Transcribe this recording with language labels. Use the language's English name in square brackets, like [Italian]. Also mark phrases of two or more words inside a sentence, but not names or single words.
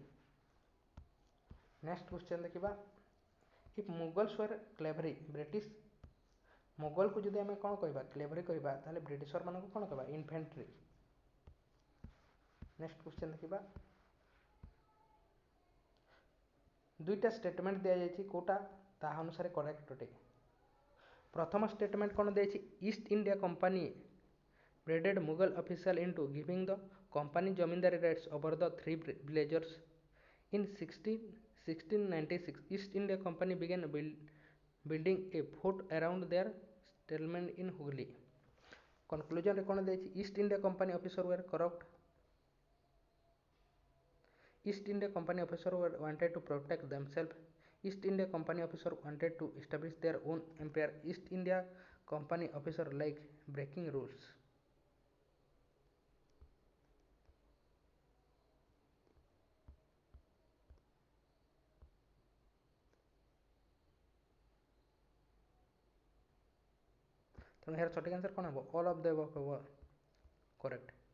[English] next question [Odia] ଦେଖିବା, [English] if Mughals were cavalry, [Odia] ବ୍ରିଟିଶ ମୋଗଲକୁ ଯଦି ଆମେ କ'ଣ କହିବା, କ୍ଲେଭରି କହିବା, ତାହେଲେ ବ୍ରିଟିଶରମାନଙ୍କୁ କ'ଣ କହିବା, ଇନଫେଣ୍ଟ୍ରି। [English] next question [Odia] ଦେଖିବା, ଦୁଇଟା ଷ୍ଟେଟମେଣ୍ଟ ଦିଆଯାଇଛି, କେଉଁଟା ତାହା ଅନୁସାରେ କରେକ୍ଟ ଅଟେ? ପ୍ରଥମ ଷ୍ଟେଟମେଣ୍ଟ କ'ଣ ଦିଆଯାଇଛି, [English] ଇଷ୍ଟ ଇଣ୍ଡିଆ କମ୍ପାନୀ braided Mughal official into giving the company zamindari rights over the three villages. In 1696, East India Company began building a fort around their settlement in Hooghly. [Odia] Conclusion ରେ କ'ଣ ଦେଇଛି, [English] East India Company officer were corrupt. East India Company officer wanted to protect themselves. East India Company officer wanted to establish their own empire. East India Company officer like breaking rules. [Odia] ତେଣୁ ଏହାର ସଠିକ୍ ଆନ୍ସର୍ କ'ଣ ହେବ? [English] all of the above ହେବ କରେକ୍ଟ।